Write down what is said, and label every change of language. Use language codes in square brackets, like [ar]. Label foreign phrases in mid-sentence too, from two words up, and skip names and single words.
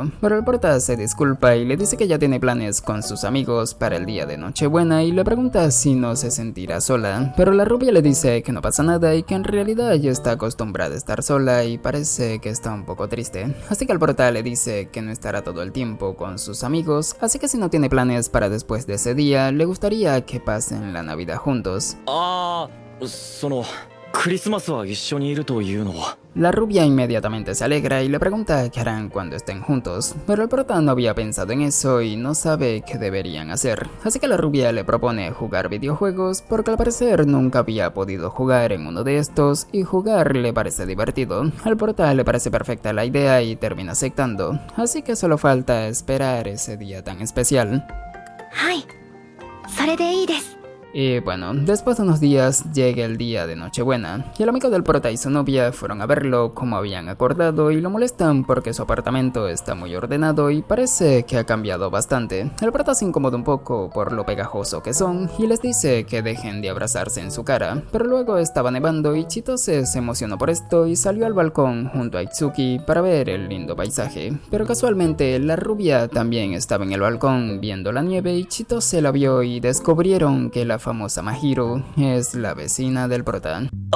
[es] Pero el prota se disculpa y le dice que ya tiene planes con sus amigos para el día de Nochebuena y le pregunta si no se sentirá sola, pero la rubia le dice que no pasa nada y que en realidad ya está acostumbrada a estar sola y parece que está un poco triste, así que el prota le dice que no estará todo el tiempo con sus amigos, así que si no tiene planes para después de ese día, le gustaría que pasen la Navidad juntos. [ja] クリスマスは一緒にいるというのは。 [es] La rubia inmediatamente se alegra y le pregunta qué harán cuando estén juntos, pero el prota no había pensado en eso y no sabe qué deberían hacer, así que la rubia le propone jugar videojuegos porque al parecer nunca había podido jugar en uno de estos y jugar le parece divertido. Al prota le parece perfecta la idea y termina aceptando, así que solo falta esperar ese día tan especial. [ja] はい、それでいいです。 [es] Y bueno, después de unos días llega el día de Nochebuena y el amigo del prota y su novia fueron a verlo como habían acordado y lo molestan porque su apartamento está muy ordenado y parece que ha cambiado bastante. El prota se incomoda un poco por lo pegajoso que son y les dice que dejen de abrazarse en su cara, pero luego estaba nevando y Chitose se emocionó por esto y salió al balcón junto a Itsuki para ver el lindo paisaje, pero casualmente la rubia también estaba en el balcón viendo la nieve y Chitose la vio y descubrieron que la famosa Mahiro es la vecina del prota.